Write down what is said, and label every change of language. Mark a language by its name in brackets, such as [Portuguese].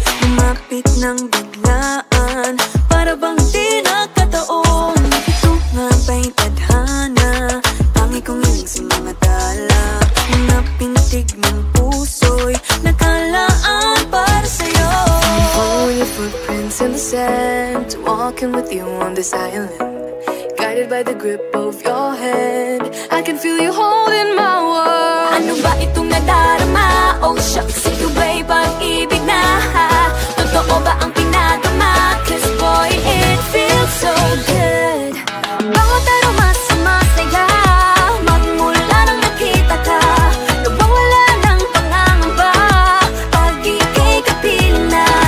[Filipino] Lumapit ng biglaan, para bang di nagkataon. Ito nga ba'y tadhana, tangi kong hiling sa mga tala. Mga pintig ng puso'y nakalaan para sa'yo. [English] Following your footprints in the sand, walking with you on this island, guided by the grip of your hand. I can feel you holding my world. [Filipino] Ano ba itong nadarama? Oh shucks, ito ba'y pag-ibig na? Totoo ba ang pinadama? [English] 'Cause boy, it feels so good. [Filipino] Bawat aroma sumasaya, magmula nang nakita ka. Nawawala ng pangangamba pag ika'y kapiling na.